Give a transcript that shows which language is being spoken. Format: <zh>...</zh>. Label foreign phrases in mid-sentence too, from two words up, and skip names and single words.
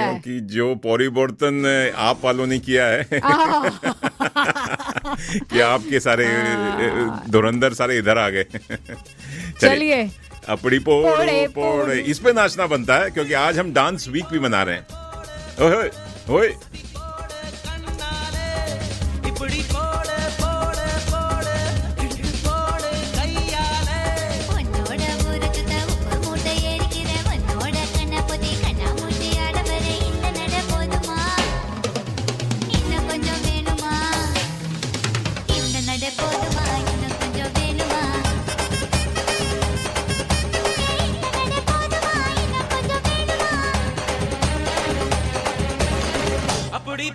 <hi>क्योंकि जो परिवर्तन आप वालों ने किया है कि आपके सारे धुरंधर सारे इधर आ गए। चलिए,</hi> <ta>अपड़ी पोड़े,</ta> <hi>पोड़े, इस पे नाचना बनता है, क्योंकि आज हम डांस वीक भी मना रहे हैं। ओए ओए,</hi> <ta>இப்படி போடு போடு போடு இப்படி போடு கையாலே உன்னோட ஊருக்கு உப்பு மூட்டை ஏறிக்கிற உன்னோட கண்ணாமூச்சி கண்ணாமூச்சி ஆடவர இந்த நட போதுமா இன்னும் கொஞ்சம் வேணுமா இந்த நட போதுமா இன்னும் கொஞ்சம் வேணுமா இந்த நட போதுமா இன்னும் கொஞ்சம் வேணுமா</ta>